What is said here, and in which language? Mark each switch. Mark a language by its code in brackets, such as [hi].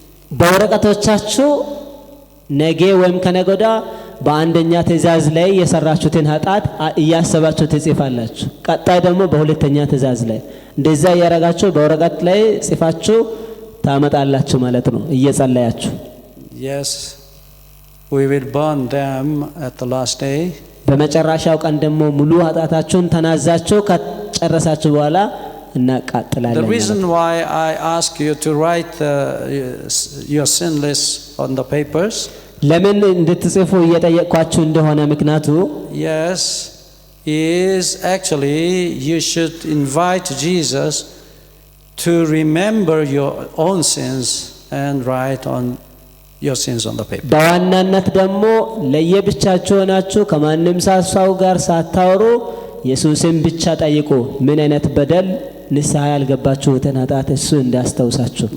[am] በወረቀቶቻችሁ ነገ ወይም ከነገ ወዲያ በአንደኛ ትእዛዝ ላይ የሰራችሁትን ኃጢአት እያሰባችሁ ትጽፋላችሁ። ቀጣይ ደግሞ በሁለተኛ ትእዛዝ ላይ እንደዛ ያረጋችሁ በወረቀት ላይ ጽፋችሁ ታመጣላችሁ ማለት ነው እየጸለያችሁ። [en] Yes, we will burn them at the last day. [am] በመጨረሻው ቀን ደግሞ ሙሉ ኃጢአታችሁን ተናዛችሁ ከጨረሳችሁ በኋላ እናቃጥላለን። [en] The reason why I ask you to write your sin list on the papers, [am] ለምን እንድትጽፉ እየጠየቅኳችሁ እንደሆነ ምክንያቱ [en] yes, is actually you should invite Jesus to remember your own sins and write on your sins on the paper. [am] በዋናነት ደግሞ ለየብቻችሁ ሆናችሁ ከማንም ሰው ጋር ሳታወሩ ኢየሱስን ብቻ ጠይቁ። ምን አይነት በደል ንስሐ ያልገባችሁትን ኃጢአት እሱ እንዳስታውሳችሁ።